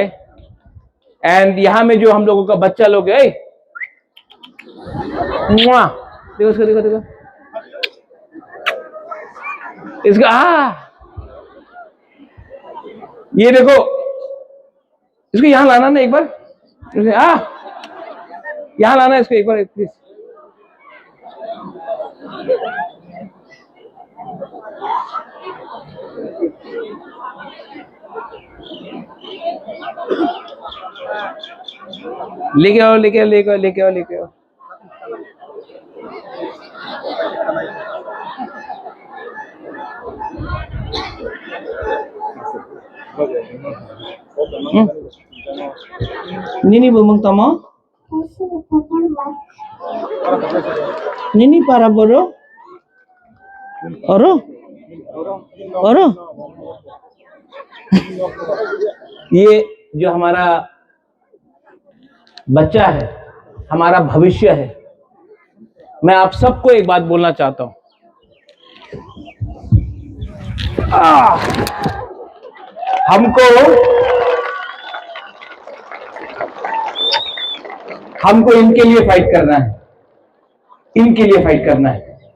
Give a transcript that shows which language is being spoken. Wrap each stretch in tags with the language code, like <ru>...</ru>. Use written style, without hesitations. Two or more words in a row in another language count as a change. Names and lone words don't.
<hi>एंड यहां में जो हम लोगों का बच्चा लोग है, देखो इसको, देखो देखो इसका, ये देखो इसको यहां लाना ना एक बार, यहां लाना इसको एक बार प्लीज। लेके आओ, लेके आओ, लेके आओ, लेके आओ, लेके आओ।</hi> <trp>Nini bumang tamo? Nini para boro? Oro? Oro?</trp> <hi>ये जो हमारा बच्चा है, हमारा भविष्य है। मैं आप सबको एक बात बोलना चाहता हूं, हमको इनके लिए फाइट करना है, इनके लिए फाइट करना है।</hi>